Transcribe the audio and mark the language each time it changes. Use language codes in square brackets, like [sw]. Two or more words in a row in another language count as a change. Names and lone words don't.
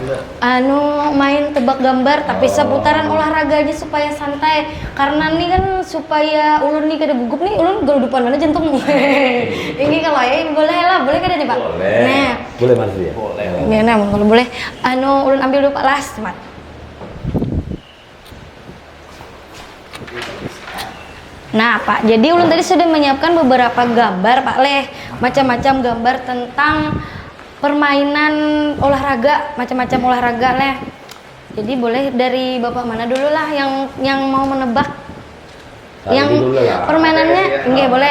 [id] Main tebak gambar tapi seputaran olahraga aja supaya santai, [bjn] karena nih kan supaya ulun nih kada gugup nih, ulun geludupan mana jantung. Ini kalau ya boleh lah, boleh kada nih Pak? [id] Boleh. Nah, Boleh Mas ya? Boleh. [bjn] ini nah kalau boleh ulun ambil dulu Pak las, Mat. Nah Pak, jadi ulun tadi sudah menyiapkan beberapa gambar Pak Leh, macam-macam gambar tentang permainan olahraga, macam-macam olahraga Leh. [id] Jadi boleh dari Bapak mana dulu lah yang mau menebak? Dari Yang dulu lah. permainannya Oke, enggak boleh.